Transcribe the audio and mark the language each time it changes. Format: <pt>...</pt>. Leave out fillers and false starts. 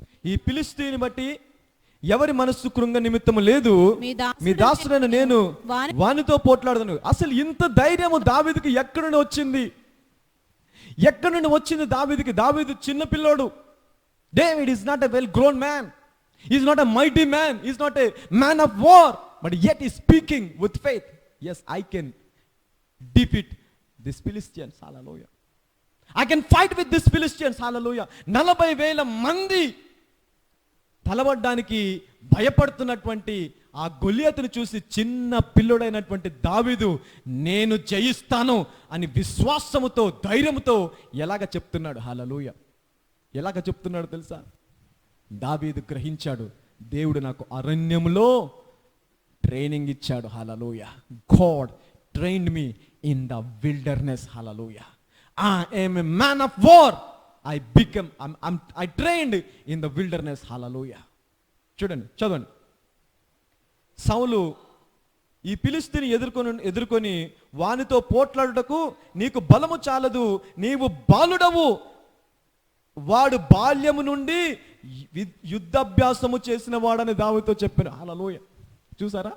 <te>ఈ ఫిలిష్తీయుని బట్టి ఎవరి మనస్సు కృంగ నిమిత్తము లేదు, మీ దాసుడైన నేను వానితో పోట్లాడను. అసలు ఇంత ధైర్యము దావీదుకి ఎక్కడి నుండి వచ్చింది? ఎక్కడి నుండి వచ్చింది దావీదుకి? దావీదు చిన్న పిల్లోడు.</te> <en>David is not a well grown man. He is not a mighty man. He is not a man of war. But yet he is speaking with faith. Yes, I can defeat these Philistines. Hallelujah. I can fight with these Philistines. Hallelujah.</en> <te>40,000 మంది తలబడ్డానికి భయపడుతున్నటువంటి ఆ గొలియాతును చూసి చిన్న పిల్లోడైనటువంటి దావీదు నేను జయిస్తాను అని విశ్వాసముతో, ధైర్యముతో ఎలాగ చెప్తున్నాడు. హల్లెలూయా. ఎలాగ చెప్తున్నాడు తెలుసా? దావీదు గ్రహించాడు, దేవుడు నాకు అరణ్యములో ట్రైనింగ్ ఇచ్చాడు.</te> <en>Hallelujah. God trained me in the wilderness. Hallelujah. I am a man of war. I trained in the wilderness.</en> <te>Hallelujah. చూడండి, చదవండి. సౌలు ఈ ఫిలిష్తీయుని ఎదుర్కొని వానితో పోట్లాడుటకు నీకు బలము చాలదు, నీవు బాలుడవు. వాడు బాల్యము నుండి యుద్ధాభ్యాసము చేసిన వాడని దావీదుతో చెప్పాను. హల్లెలూయా. చూసారా?</te>